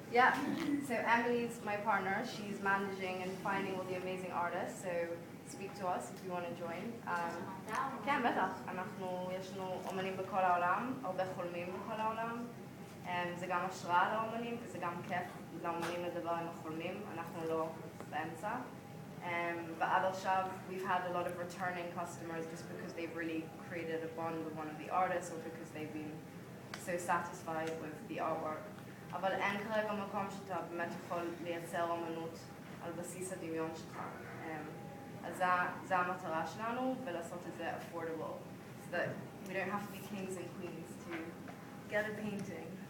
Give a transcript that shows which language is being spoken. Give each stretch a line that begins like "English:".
English: Yeah, so Emily's my partner. She's managing and finding all the amazing artists, so speak to us if you want to join.
Hebrew: כן, בטח. יש לנו אומנים בכל העולם, הרבה חולמים בכל העולם. זה גם השראה לאומנים, וזה גם כיף לאומנים לדבר עם החולמים. אנחנו לא באמצע.
English: But
Hebrew: עכשיו,
English: we've had a lot of returning customers just because they've really created a bond with one of the artists, or because they've been so satisfied with the artwork.
Hebrew: אבל אין כרגע מקום שאתה באמת יכול לייצר אומנות על בסיס הדמיון שלך. אז זה המטרה שלנו, ולעשות את זה
English: affordable, so that we don't have to be kings and queens to get a painting.